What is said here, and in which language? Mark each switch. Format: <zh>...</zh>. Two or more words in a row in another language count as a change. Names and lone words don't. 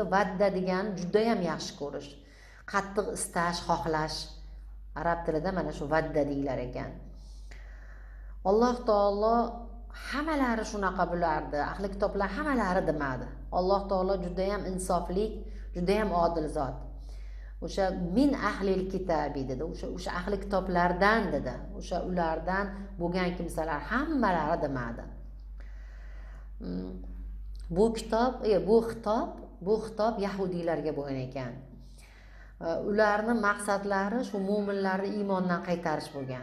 <uz>Vadda degani juda ham yaxshi ko'rish, qattiq istash, xohlash. Arab tilida mana shu vadda deylar ekan. Alloh taolo hammalari shunaqa bo'lardi. Ahli kitoblar hammalari demadi. Alloh taolo juda ham insofli, juda ham odil zot. O'sha</uz> <ar>من أهل الكتاب</ar> <uz>dedi. O'sha ahli kitoblardan dedi. O'sha ulardan bo'lgan kimsalar hammalari demadi. Bu xitob yahudiylarga bo'lgan ekan. Ularni maqsadlari shu mu'minlarni iymondan qaytarish bo'lgan.</uz>